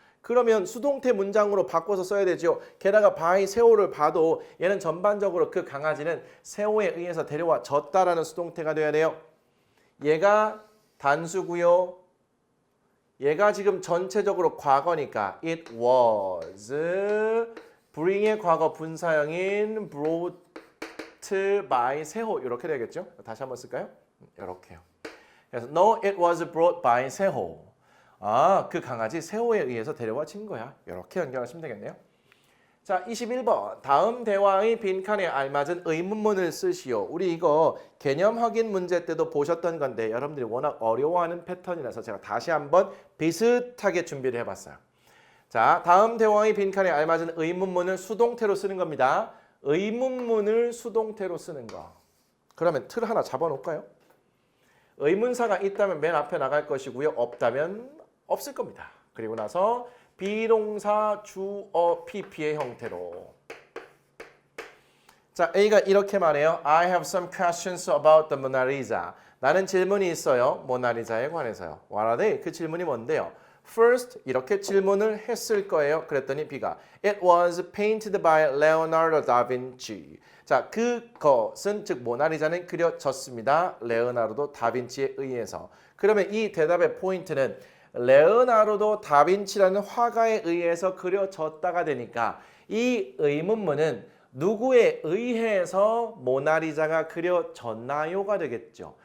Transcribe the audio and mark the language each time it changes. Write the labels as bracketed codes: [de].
[ko] 그러면 수동태 문장으로 바꿔서 써야 되죠. 게다가 by 세호를 봐도 얘는 전반적으로 그 강아지는 세호에 의해서 데려와 줬다라는 수동태가 돼야 돼요. 얘가 단수고요. 얘가 지금 전체적으로 과거니까 [en] it was bring [ko] 의 과거 분사형인 brought by 세호 이렇게 되겠죠? 다시 한번 쓸까요? 이렇게요. 그래서 [en] No, it was brought by 세호. [ko] 그 강아지 세호에 의해서 데려와진 거야. 이렇게 연결하시면 되겠네요. 자, 21번. 다음 대화의 빈칸에 알맞은 의문문을 쓰시오. 우리 이거 개념 확인 문제 때도 보셨던 건데 여러분들이 워낙 어려워하는 패턴이라서 제가 다시 한번 비슷하게 준비를 해봤어요. 자, 다음 대화의 빈칸에 알맞은 의문문을 수동태로 쓰는 겁니다. 의문문을 수동태로 쓰는 거. 그러면 틀 하나 잡아놓을까요? 의문사가 있다면 맨 앞에 나갈 것이고요. 없다면 없을 겁니다. 그리고 나서 비동사 주어 PP의 형태로. 자, A가 이렇게 말해요. [en] I have some questions about the Mona Lisa. [ko] 나는 질문이 있어요. 모나리자에 관해서요. [en] What are they? [ko] 그 질문이 뭔데요? First 이렇게 질문을 했을 거예요. 그랬더니 B가 [en] It was painted by Leonardo da Vinci. [ko] 자, 그것은 즉 모나리자는 그려졌습니다. 레오나르도 다빈치에 의해서. 그러면 이 대답의 포인트는 레오나르도 다빈치라는 화가에 의해서 그려졌다가 되니까 이 의문문은 누구에 의해서 모나리자가 그려졌나요가 되겠죠.